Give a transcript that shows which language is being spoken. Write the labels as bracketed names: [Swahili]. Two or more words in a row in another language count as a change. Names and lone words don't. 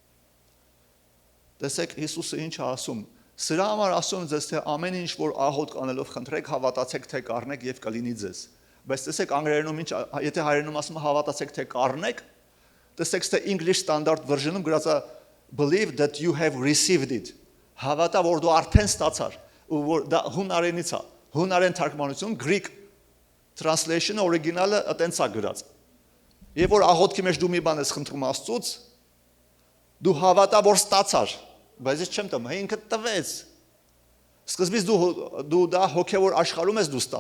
[Armenian] Տեսեք Հիսուսը ինչ է ասում։ Սրա համար ասում ձեզ, թե ամեն ինչ որ աղոտ կանելով խնդրեք, հավատացեք, թե կառնեք եւ կլինի ձեզ։ Բայց տեսեք անգլերենում ինչ, եթե հայերենում ասում է հավատացեք, թե կառնեք, տեսեք թե English Standard Version-ում գրած է [English] believe that you have received it։ [Armenian] Հավատա, որ դու արդեն ստացար, ու որ դա հունարենից է։ Հունարեն թարգմանություն [English] Greek translation- [Armenian] ը օրիգինալը այտենց է գրած։ Եվ որ աղոթքի մեջ դու մի բան ես խնդրում Աստծուց, դու հավատա, որ ստացար, բայց ես չեմ տամ, ինքը տվեց։ Սկզբից դու դա հոգևոր աշխարհում ես դու